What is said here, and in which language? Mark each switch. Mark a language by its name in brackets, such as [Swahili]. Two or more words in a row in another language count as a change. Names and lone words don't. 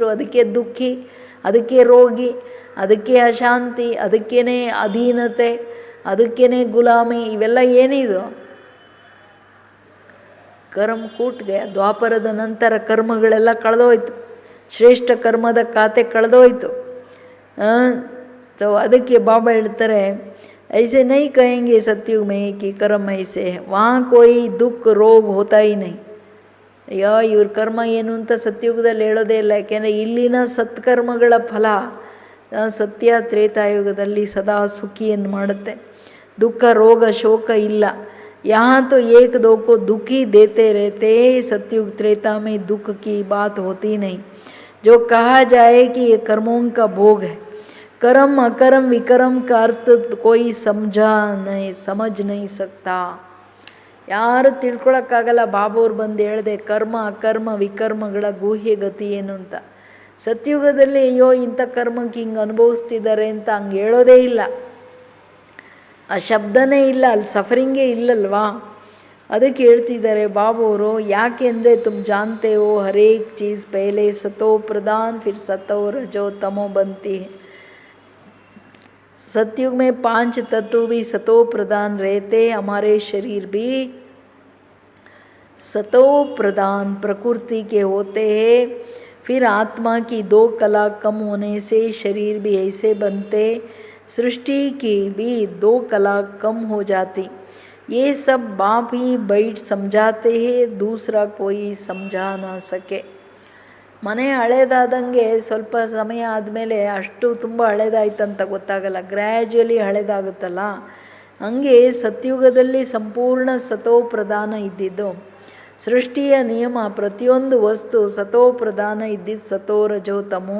[Kannada] ಅದಕ್ಕೆ ದುಃಖಿ, ಅದಕ್ಕೆ ರೋಗಿ, ಅದಕ್ಕೆ ಅಶಾಂತಿ, ಅದಕ್ಕೇ ಅಧೀನತೆ, ಅದಕ್ಕೇ ಗುಲಾಮಿ. ಇವೆಲ್ಲ ಏನಿದು? ಕರ್ಮ ಕೂಟ್ಗೆ. ದ್ವಾಪರದ ನಂತರ ಕರ್ಮಗಳೆಲ್ಲ ಕಳೆದೋಯ್ತು, ಶ್ರೇಷ್ಠ ಕರ್ಮದ ಖಾತೆ ಕಳೆದೋಯ್ತು. ಅದಕ್ಕೆ ಬಾಬಾ ಹೇಳ್ತಾರೆ, [Hindi] ऐसे नहीं कहेंगे सत्युग में कि कर्म ऐसे है, वहाँ कोई दुख रोग होता ही नहीं. [Kannada] ಅಯ್ಯೋ ಇವ್ರ ಕರ್ಮ ಏನು ಅಂತ ಸತ್ಯುಗದಲ್ಲಿ ಹೇಳೋದೇ ಇಲ್ಲ. ಯಾಕೆಂದರೆ ಇಲ್ಲಿನ ಸತ್ಕರ್ಮಗಳ ಫಲ ಸತ್ಯ ತ್ರೇತಾಯುಗದಲ್ಲಿ ಸದಾ ಸುಖಿಯನ್ನು ಮಾಡುತ್ತೆ. ದುಃಖ ರೋಗ ಶೋಕ ಇಲ್ಲ. [Hindi] यहाँ तो एक दो को दुखी देते रहते, सत्युग त्रेता में दुख की बात होती नहीं. जो कहा जाए कि ये कर्मों का भोग है, कर्म अकर्म विकर्म का अर्थ कोई समझ नहीं सकता. [Kannada] ಯಾರು ತಿಳ್ಕೊಳಕ್ಕಾಗಲ್ಲ. ಬಾಬೂರು ಬಂದು ಹೇಳಿದೆ ಕರ್ಮ ಅಕರ್ಮ ವಿಕರ್ಮಗಳ ಗುಹ್ಯ ಗತಿ ಏನು ಅಂತ. ಸತ್ಯುಗದಲ್ಲಿ ಅಯ್ಯೋ ಇಂಥ ಕರ್ಮಕ್ಕೆ ಹಿಂಗೆ ಅನುಭವಿಸ್ತಿದ್ದಾರೆ ಅಂತ ಹಂಗೆ ಹೇಳೋದೇ ಇಲ್ಲ. ಆ ಶಬ್ದನೇ ಇಲ್ಲ, ಅಲ್ಲಿ ಸಫರಿಂಗೇ ಇಲ್ಲಲ್ವಾ. ಅದಕ್ಕೆ ಹೇಳ್ತಿದ್ದಾರೆ ಬಾಬೂರು, ಯಾಕೆಂದರೆ [Hindi] तुम जानते हो हरेक चीज़ पहले सतो प्रधान फिर सतो रजो तमो ಬಂತಿ. सतयुग में 5 तत्व भी सतो प्रधान रहते. हमारे शरीर भी सतो प्रधान प्रकृति के होते हैं. फिर आत्मा की 2 कला कम होने से शरीर भी ऐसे बनते. सृष्टि की भी 2 कला कम हो जाती. ये सब बाप ही बैठ समझाते हैं, दूसरा कोई समझा ना सके. [Kannada] ಮನೆ ಹಳೇದಾದಂಗೆ ಸ್ವಲ್ಪ ಸಮಯ ಆದಮೇಲೆ ಅಷ್ಟು ತುಂಬ ಹಳೇದಾಯ್ತಂತ ಗೊತ್ತಾಗಲ್ಲ, ಗ್ರ್ಯಾಜುವಲಿ ಹಳೇದಾಗುತ್ತಲ್ಲ. ಹಂಗೆ ಸತ್ಯುಗದಲ್ಲಿ ಸಂಪೂರ್ಣ ಸತೋ ಪ್ರಧಾನ ಇದ್ದಿದ್ದು. ಸೃಷ್ಟಿಯ ನಿಯಮ ಪ್ರತಿಯೊಂದು ವಸ್ತು ಸತೋ ಪ್ರಧಾನ ಇದ್ದಿದ್ದು ಸತೋ ರಜೋ ತಮೋ.